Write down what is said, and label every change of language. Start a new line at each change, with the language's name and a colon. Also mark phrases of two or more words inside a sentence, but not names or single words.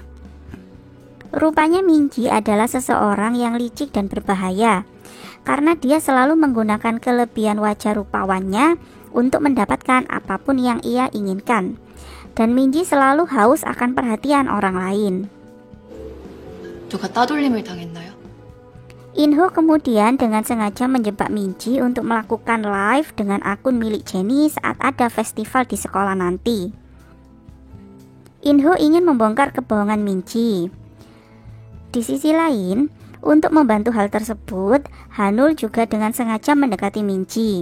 Indonesian: Rupanya Minji adalah seseorang yang licik dan berbahaya, karena dia selalu menggunakan kelebihan wajah rupawannya untuk mendapatkan apapun yang ia inginkan. Dan Minji selalu haus akan perhatian orang lain.
Korean: 누가 따돌림을 당했나요?
Indonesian: In-ho kemudian dengan sengaja menjebak Minji untuk melakukan live dengan akun milik Jennie saat ada festival di sekolah nanti. In-ho ingin membongkar kebohongan Minji. Di sisi lain, untuk membantu hal tersebut, Hanul juga dengan sengaja mendekati Minji.